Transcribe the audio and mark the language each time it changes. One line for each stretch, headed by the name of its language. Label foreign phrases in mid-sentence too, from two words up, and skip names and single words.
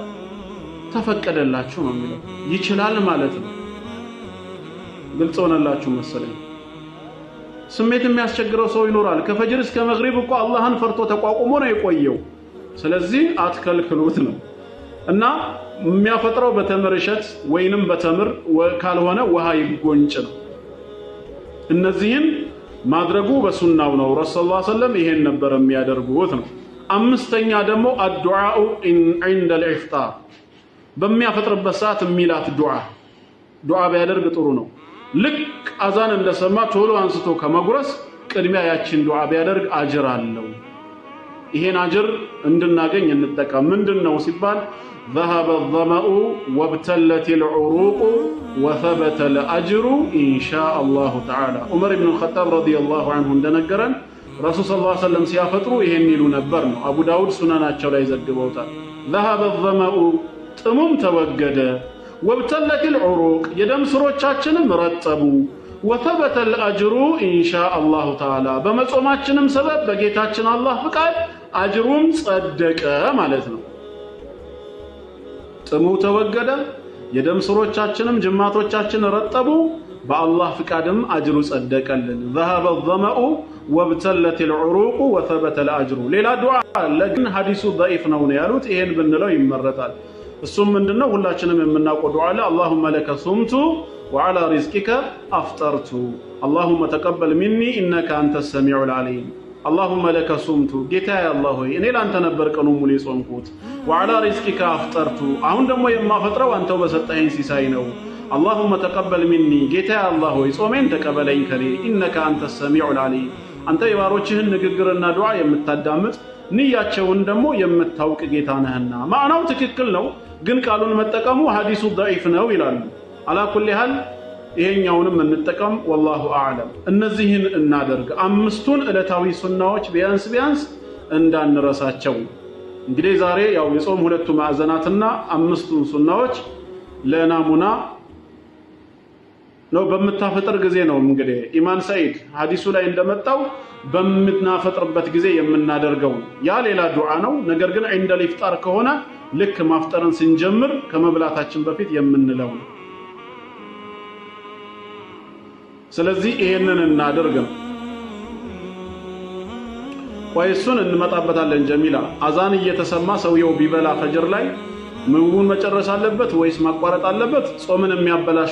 Amharic: ተፈቀደላችሁ ነው የሚለው። ይችላል ማለት ነው። ግልጽ ሆነላችሁ መሰለኝ። ስሜት የሚያስቸግረው ሰው ይኖራል። ከፈጅር እስከ መግሪብ እኮ አላህን ፈርቶ ተቋቁሞ ነው የቆየው። ስለዚህ አትከልክሉት ነው። እና የሚያፈጥረው በተምር እሸት ወይንም በተምር ካልሆነ ውሃ ይጎንጭ ነው። እነዚህን ማድረጉ በሱናው ነው።
Arabic: رسول الله صلى الله عليه وسلم
Amharic: ይሄን ነበር የሚያደርጉት ነው። አምስተኛ ደግሞ
Arabic: الدعاء عند الإفطار
Amharic: በሚያፈጥርበት ሰዓት የሚላት ዱዓ ቢያደርግ ጥሩ ነው። ልክ አዛን እንደሰማ ቶሎ አንስቶ ከመጉረስ ቅድሚያ ያችን ዱዓ ቢያደርግ አጅር አለው። ይሄን አጅር እንድናገኝ እንጠቀም። ምንድነው ሲባል
Arabic: ذهب الظمأ وابتلت العروق وثبت الأجر إن شاء الله تعالى عمر بن الخطاب رضي الله عنه
Amharic: እንደነገረን
Arabic: رسول صلى الله عليه وسلم
Amharic: ሲያፈጥሩ ይሄን ይሉ ነበር ነው። አቡ ዳውድ ሱናናቸው ላይ ዘግበውታል።
Arabic: ذهب الظمأ
Amharic: ጥሙም ተወገደ
Arabic: وابتلت العروق
Amharic: የደም ስሮቻችንም ረጠቡ
Arabic: وثبت الأجر إن شاء الله تعالى
Amharic: በመጾማችንም ሰበብ በጌታችን አላህ ፍቃድ አጅሩም ጸደቀ ማለት ነው። ጥሙ ተወገደ፣ የደም ስሮቻችንም ጅማቶቻችን ረጠቡ፣ በአላህ ፍቃድም አጅሩ ጸደቀልን።
Arabic: ذهب الظمأ وابتلت العروق وثبت الأجر
Amharic: ሌላ ዱዓ ለግን ሐዲሱ ضعيف ነው ያሉት። ይሄን ብንለው ይመረጣል። እሱም ምንድነው ሁላችንም የምናውቀው ዱዓ አለ።
Arabic: اللهم لك صمت وعلى رزقك أفطرت
Amharic: اللهم تقبل مني إنك أنت السميع العليم اللهم لك صمت ጌታ ያላህ ሆይ እኔ ላንተ ነበር ቀኑ ሙሉ የጾምኩት وعلى رزقك أفطرت አሁን ደግሞ የማፈጥረው አንተው በሰጠኸኝ ሲሳይ ነው
Arabic: اللهم تقبل مني
Amharic: ጌታ ያላህ ሆይ ጾሜን ተቀበለኝ ከኔ
Arabic: إنك أنت السميع العليم
Amharic: አንተ የባሮችህን ንግግርና ዱዓ የምታዳምጥ ንያቸውን ደግሞ የምታውቅ ጌታ ነህና። ማዕናው ትክክል ነው፣ ግን ቃሉን መጠቀሙ ሐዲሱ ضعيف ነው ይላሉ።
Arabic: على كل حال
Amharic: ይሄኛውንም እንጠቀም።
Arabic: والله أعلم።
Amharic: እነዚህን እናደርግ። አምስቱን ዕለታዊ ሱናዎች ቢያንስ እንዳንረሳቸው። እንግዲህ ዛሬ ያው የጾም ሁለቱ ማዕዘናትና አምስቱን ሱናዎች ለናሙና ነው በመታፈጥር ጊዜ ነው። እንግዲህ ኢማን ሰይድ ሐዲሱ ላይ እንደመጣው በመናፈጥርበት ጊዜ የምናደርገው ያ ሌላ ዱዓ ነው። ነገር ግን
Arabic: عند الافطار
Amharic: ከሆነ ልክ ማፍጠርን ስንጀምር ከመብላታችን በፊት የምንለው ነው። ስለዚህ ይሄንን እናደርግ ነው። ወይሱን እንመጣበታለን ጀሚላ አዛን እየተሰማ ሰውየው ቢበላ ፈጅር ላይ ምግቡን መጨረስ አለበት ወይስ ማቋረጥ አለበት ጾምን የሚያበላሹ